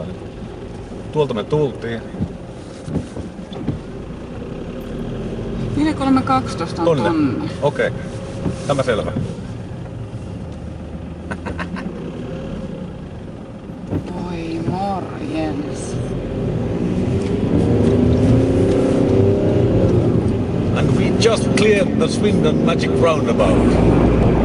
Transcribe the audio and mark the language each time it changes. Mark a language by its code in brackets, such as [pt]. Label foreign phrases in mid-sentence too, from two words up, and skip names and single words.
[fi] Tuolta me tultiin. 4312 on tonne. Okei. Tämä selvä. Voi morjens. [en] And we just cleared the Swindon Magic Roundabout.